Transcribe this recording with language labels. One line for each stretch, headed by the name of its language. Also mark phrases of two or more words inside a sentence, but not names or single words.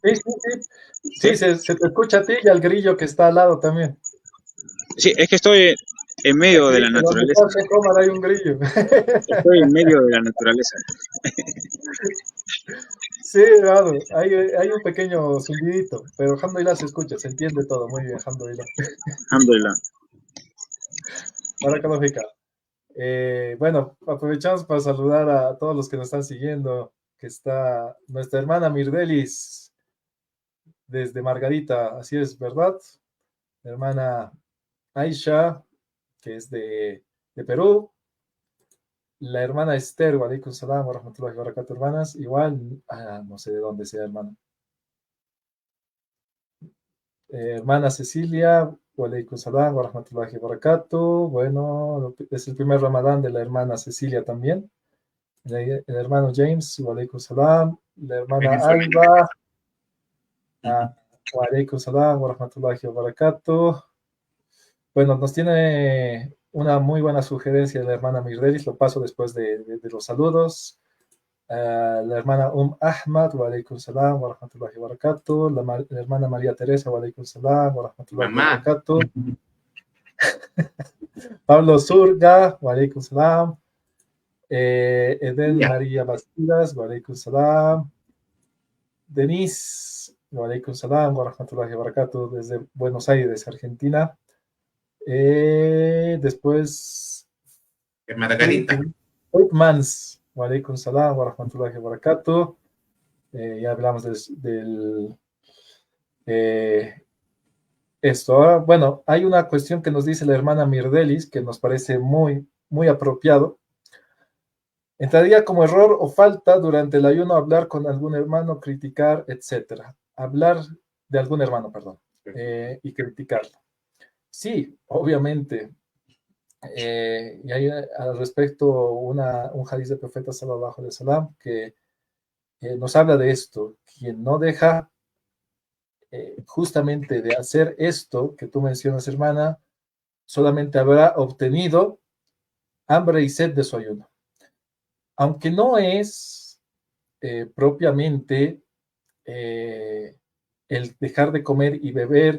Spanish: Sí, se te escucha a ti y al grillo que está al lado también. Sí, es que estoy en medio de la naturaleza. Hay un grillo. Estoy en medio de la naturaleza. Sí, claro, hay un pequeño zumbidito, pero alhamdulillah se escucha, se entiende todo, muy bien, alhamdulillah. Alhamdulillah. Barakallahu. Bueno, aprovechamos para saludar a todos los que nos están siguiendo, que está nuestra hermana Mirdelis desde Margarita, así es, ¿verdad? La hermana Aisha, que es de Perú. La hermana Esther,
Arabic: وعليكم السلام ورحمة الله وبركاته,
Spanish: hermanas. Igual, no sé de dónde sea, hermana. Hermana Cecilia,
Arabic: وعليكم السلام ورحمة الله وبركاته.
Spanish: Bueno, es el primer Ramadán de la hermana Cecilia también. El hermano James,
Arabic: وعليكم السلام.
Spanish: La hermana Alba,
Arabic: وعليكم السلام ورحمة الله وبركاته.
Spanish: Bueno, nos tiene una muy buena sugerencia de la hermana Mirdelis, lo paso después de los saludos. La hermana
Arabic: Ahmad, وعليكم السلام ورحمة الله وبركاته.
Spanish: La hermana María Teresa,
Arabic: وعليكم السلام ورحمة الله وبركاته. Pablo Surga, وعليكم السلام. Eden María Bastidas, وعليكم السلام. Denise, وعليكم السلام ورحمة الله وبركاته,
Spanish: desde Buenos Aires, Argentina. Después Margarita Uitmans,
Arabic: وعليكم السلام ورحمة الله وبركاته.
Spanish: Ya hablamos del esto. Ahora, bueno, hay una cuestión que nos dice la hermana Mirdelis que nos parece muy, muy apropiado. Entraría como error o falta durante el ayuno hablar con algún hermano, criticar, etcétera. Hablar de algún hermano, perdón, y criticarlo. Sí, obviamente. Y hay al respecto un hadith del profeta
Arabic: صلى الله عليه وسلم
Spanish: que nos habla de esto. Quien no deja justamente de hacer esto que tú mencionas, hermana, solamente habrá obtenido hambre y sed de su ayuno. Aunque no es propiamente el dejar de comer y beber.